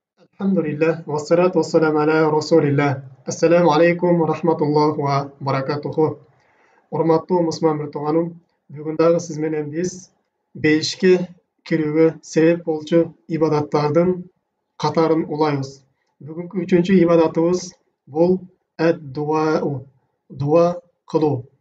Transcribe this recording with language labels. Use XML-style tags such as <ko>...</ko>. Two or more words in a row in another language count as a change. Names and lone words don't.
<ar>الحمد لله والصلاة والسلام على رسول الله. السلام عليكم ورحمة الله وبركاته.</ar> <ky>Урматтуу мусулман тууганым, бүгүн дагы сиз менен биз бейишке кирүүгө себеп болчу ибадаттардын катарын улайбыз. Бүгүнкү үчүнчү ибадатыбыз бул дуа, дуа кылуу.</ky>